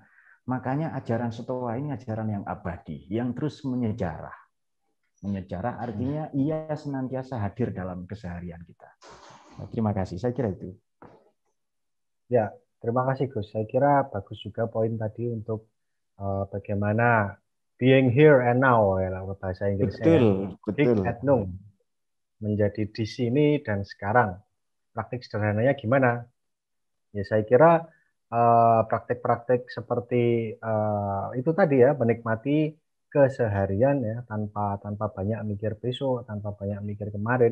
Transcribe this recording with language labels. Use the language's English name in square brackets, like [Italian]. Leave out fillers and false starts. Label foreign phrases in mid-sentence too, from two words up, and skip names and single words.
[Indonesian] Makanya ajaran Stoa ini ajaran yang abadi, yang terus menyejarah. Menyejarah artinya ia senantiasa hadir dalam keseharian kita. Nah, terima kasih, saya kira itu. Ya, terima kasih Gus. Saya kira bagus juga poin tadi untuk bagaimana [English] being here and now, [Indonesian] ya, bahasa Inggrisnya. Betul. [Latin] Hic et nunc. [Indonesian] Menjadi di sini dan sekarang. Praktik sederhananya gimana? Ya, saya kira praktek-praktek seperti itu tadi ya, menikmati keseharian ya, tanpa banyak mikir besok, tanpa banyak mikir kemarin.